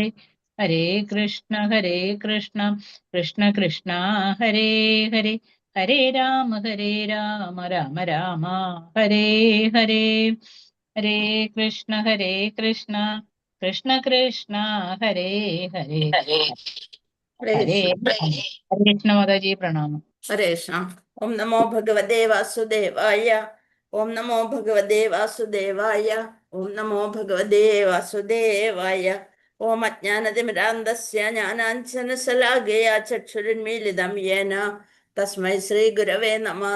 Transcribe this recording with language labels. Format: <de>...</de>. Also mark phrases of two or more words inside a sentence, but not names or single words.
<sa>ഹരേ കൃഷ്ണ കൃഷ്ണ കൃഷ്ണ ഹരേ ഹരേ. ഹരേ രാമ രാമ രാമ ഹരേ ഹരേ. ഹരേ കൃഷ്ണ കൃഷ്ണ കൃഷ്ണ ഹരേ ഹരേ. ഹരേ ഹരേ കൃഷ്ണ.</sa> <ml>ഹരേ കൃഷ്ണ മാതാജി പ്രണാമം.</ml> <sa>ഹരേ കൃഷ്ണ. ഓം നമോ ഭഗവതേ വാസുദേവായ. ഓം നമോ ഭഗവതേ വാസുദേവായ. ഓം നമോ ഭഗവതേ വാസുദേവായ. ഓം അജ്ഞാനതിമിരാന്തസ്യ ജ്ഞാനാഞ്ജനശലാകയാ ചക്ഷുരുന്മീലിതം യേന തസ്മൈ ശ്രീ ഗുരവേ നമഃ.</sa>